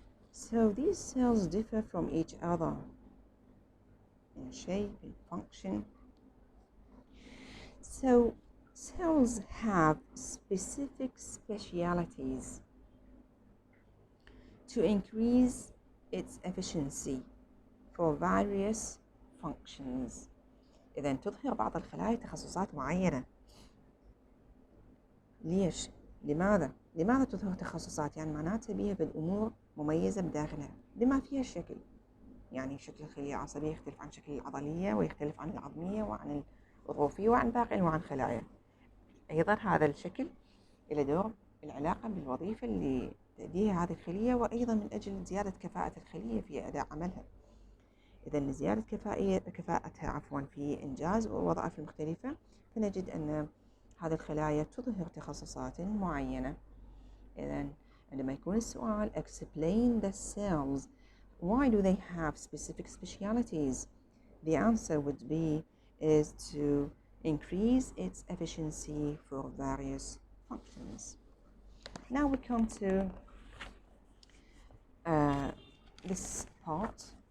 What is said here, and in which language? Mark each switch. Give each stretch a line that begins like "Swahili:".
English: So these cells differ from each other in shape, in function. So cells have specific specialities to increase its efficiency for various functions.
Arabic: إذا تظهر بعض الخلايا تخصصات معينة. ليش؟ لماذا تظهر تخصصات؟ يعني معناتها بيها بالأمور مميزة بداخلها بما فيها الشكل. يعني شكل الخلية العصبية يختلف عن شكل العضلية، ويختلف عن العظمية وعن الغضروفية وعن باقي أنواع الخلايا. أيضا هذا الشكل له دور العلاقة بالوظيفة اللي تأديها هذه الخلية، وأيضا من أجل زيادة كفاءة الخلية في أداء عملها. إذا لزيادة كفاءتها في إنجاز الوظائف المختلفة، فنجد أن هذه الخلايا تظهر تخصصات معينة. إذا عندما يكون السؤال
English: explain the cells, why do they have specific specialities? The answer would be is to increase its efficiency for various functions. Now we come to this part.